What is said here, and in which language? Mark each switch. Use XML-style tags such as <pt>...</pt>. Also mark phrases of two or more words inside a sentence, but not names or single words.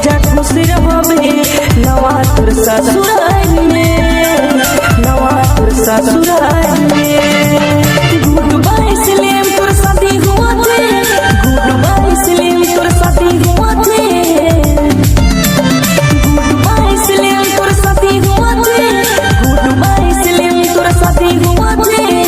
<hne>नवा तोर ससुराल में नवा तोर ससुराल में।</hne> <en>good bye</en> <hne>सलेम तोर शादी हुआ थे,</hne> <en>good bye</en> <hne>सलेम तोर शादी हुआ थे,</hne> <en>good bye</en> <hne>सलेम तोर शादी हुआ थे,</hne> <en>good bye</en> <hne>सलेम तोर शादी हुआ थे।</hne>